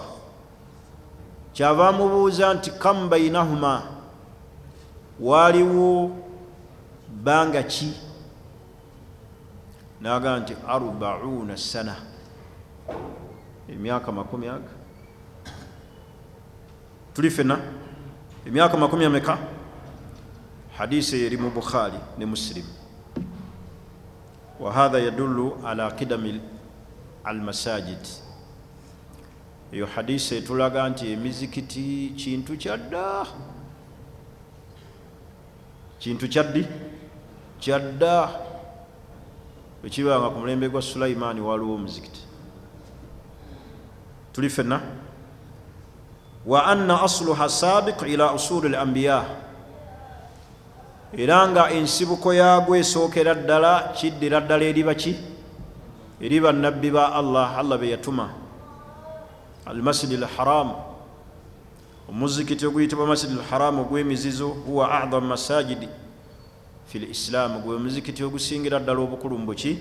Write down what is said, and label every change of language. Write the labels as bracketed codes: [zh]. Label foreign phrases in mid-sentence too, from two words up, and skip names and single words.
[lg] Kyava amubuuza nti [ar] كم بينهما, [lg] waaliwo bbanga ki? N'agamba nti 40 sana, emyaka 40. Tuli fena emyaka 40 ameka? Hadisi eri mu Bukhari ne Muslim. [ar] و هذا يدل على قدم المساجد. [lg] Eyo hadisi etulaga nti emizikiti kintu kyadda, kintu kyaddi kyadda. Ekibanga ku mulembe gwa Sulaimaani waliwo omuzikiti. Tuli fena. [ar] و أن أصلها سابق إلى أصول الأنبياء, [lg] era nga ensibuko yaagwo esookera ddala kiddira ddala eri baki? Eri bannabbi ba Allah be yatuma. Almasjidi alharam, omuzikiti oguyitibwa masjidi alharam ogw'emizizo, [ar] هو أعظم مساجد في الإسلام, [lg] gwe muzikiti ogusingira ddala obukulu mu buki?